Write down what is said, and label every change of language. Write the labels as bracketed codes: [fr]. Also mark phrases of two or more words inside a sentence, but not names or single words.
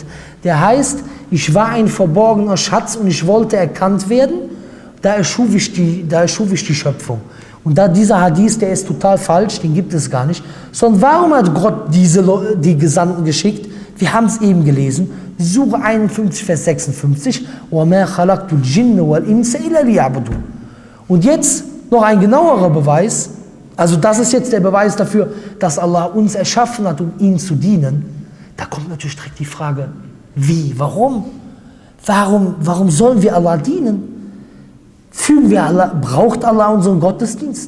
[de] Der heißt, ich war ein verborgener Schatz und ich wollte erkannt werden, da erschuf ich die Schöpfung. Und da dieser Hadith, der ist total falsch, den gibt es gar nicht. Sondern warum hat Gott die Gesandten geschickt? Wir haben es eben gelesen. Sure 51, Vers 56. [ar] وَمَا خَلَقْتُ الْجِنَّ وَالْإِنسَ إِلَّا لِيَعْبُدُونَ. [de] Und jetzt noch ein genauerer Beweis. Also das ist jetzt der Beweis dafür, dass Allah uns erschaffen hat, um ihm zu dienen. Da kommt natürlich direkt die Frage, wie, warum? Warum sollen wir Allah dienen? Braucht Allah unseren Gottesdienst?